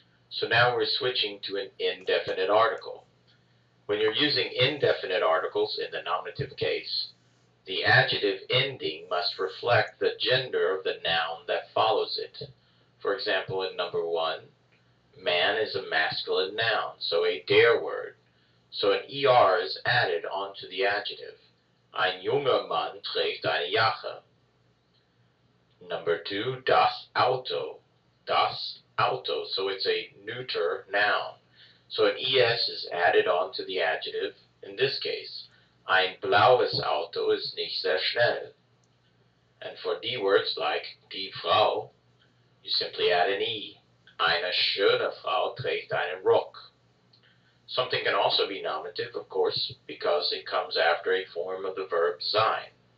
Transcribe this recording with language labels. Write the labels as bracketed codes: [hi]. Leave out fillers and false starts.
[en] So now we're switching to an indefinite article. When you're using indefinite articles in the nominative case, the adjective ending must reflect the gender of the noun that follows it. For example, in number 1, man is a masculine noun, so a der word. So an er is added onto the adjective. [de] Ein junger Mann trägt eine Jacke. [en] Number 2, das Auto. Das Auto, so it's a neuter noun. So an es is added onto the adjective. In this case, [de] ein blaues Auto ist nicht sehr schnell. [en] And for die words like die Frau, you simply add an e. [de] Eine schöne Frau trägt einen Rock. [en] Something can also be nominative, of course, because it comes after a form of the verb sein.